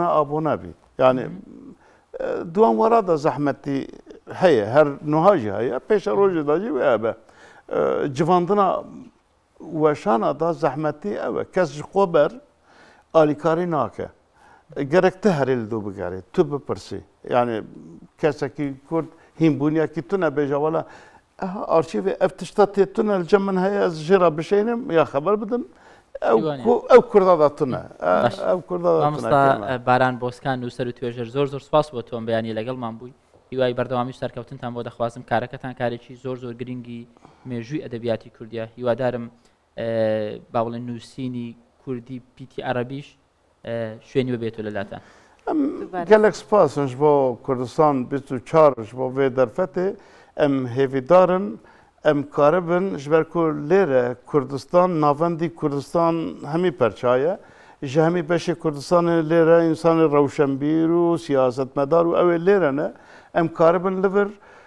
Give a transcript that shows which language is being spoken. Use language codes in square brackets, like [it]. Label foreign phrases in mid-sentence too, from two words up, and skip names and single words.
[ku] abone bî yani duan wara da zehmetî heye her niha jî heye pêşa rojê da jî wê hebe civandina weşana da zehmetî ew e kes ji xwe ber alîkarî nake gerek te herê li dû bigerî tu bipirsî yani kesekî kurd hînbûniyekî tu nebêje wala arşîvê ev tişta tê tune li cem min heye ez jê re bişênim ya xeber bidim ew kurda da tune ew kurda da tune baran boskan û ser û [ckb] توێژەر زۆر سپاس بۆ تۆم بەیانی لەگەڵمان بووی هیوای بەردەوامی سەرکەوتنتان بۆ دەخوازم کارەکەتان کارێکی زۆر گرنگی مێژووی ئەدەبیاتی کوردیە هیوادارم با بڵێن نووسینی کوردی پیتی عەرەبیش شوێنی ببێتەوە لەلاتان [ku] gelek spasin ji bo Kurdistan 24 ji bo vê derfetê em hêvîdarin em karibin ji ber ku lêre Kurdistan navendî Kurdistan hemî perçaye ji hemî beşê Kurdistanê lêre însanê rewşenbîr û siyasetmedar û ew ê lêre ne em karibin li vir